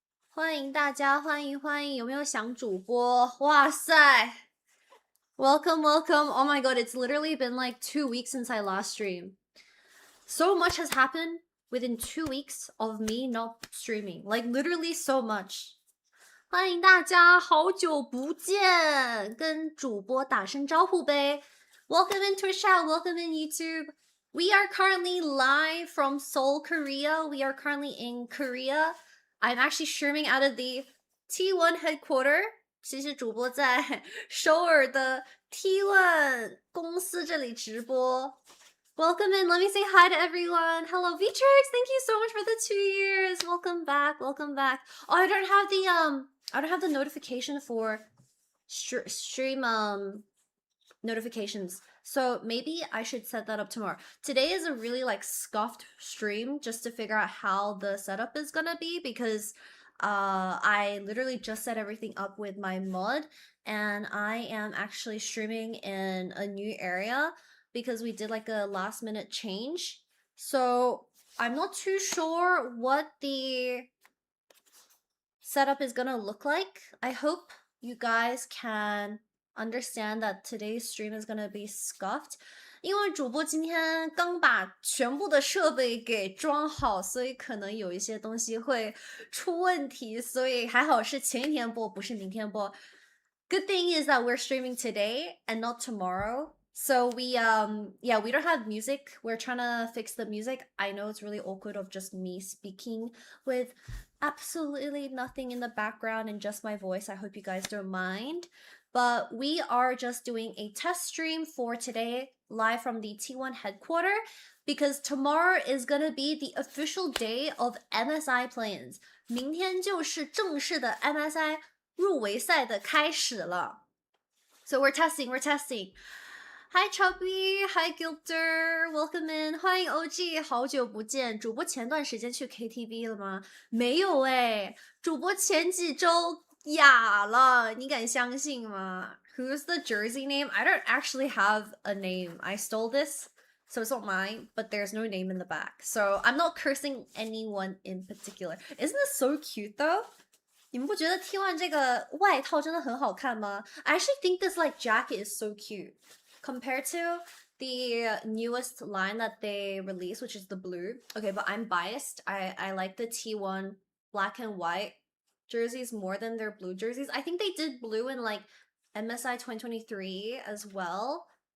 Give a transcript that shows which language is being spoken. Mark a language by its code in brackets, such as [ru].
[zh] 欢迎大家，欢迎欢迎！有没有想主播？哇塞 [en] ！Welcome, welcome! Oh my god, it's literally been like 2 weeks since I last streamed. So much has happened within 2 weeks of me not streaming. Like literally so much. [zh] 欢迎大家，好久不见，跟主播打声招呼呗。 [en] Welcome in Twitch chat, welcome in YouTube. We are currently live from Seoul, Korea. We are currently in Korea. I'm actually streaming out of the T1 headquarter. [zh] 其实主播在首尔的 T1 公司这里直播。 [en] Welcome in. Let me say hi to everyone. Hello, Vitrix. Thank you so much for the 2 years. Welcome back. Welcome back. Oh, I don't have the notification for stream notifications. So maybe I should set that up tomorrow. Today is a really like scuffed stream just to figure out how the setup is gonna be because I literally just set everything up with my mod and I am actually streaming in a new area because we did like a last minute change. So I'm not too sure what the setup is gonna look like. I hope you guys can understand that today's stream is gonna be scuffed. [zh] 因为主播今天刚把全部的设备给装好，所以可能有一些东西会出问题，所以还好是前一天播，不是明天播。 [en] Good thing is that we're streaming today and not tomorrow. So we we don't have music. We're trying to fix the music. I know it's really awkward of just me speaking with absolutely nothing in the background and just my voice. I hope you guys don't mind. But we are just doing a test stream for today, live from the T1 headquarter, because tomorrow is gonna be the official day of MSI plans. [zh] 明天就是正式的 MSI 入围赛的开始了。 [en] So we're testing. Hi Chubby, hi Gilder, welcome in. [zh] 欢迎 OG，好久不见。主播前段时间去 KTV 了吗？没有哎，主播前几周哑了，你敢相信吗？ [en] Who's the jersey name? I don't actually have a name. I stole this, so it's not mine, but there's no name in the back. So I'm not cursing anyone in particular. Isn't this so cute though? [zh] 你们不觉得 T1 这个外套真的很好看吗？ [en] I actually think this like jacket is so cute compared to the newest line that they released, which is the blue. Okay, but I'm biased. I like the T1 black and white jerseys more than their blue jerseys. I think they did blue in like MSI 2023 as well.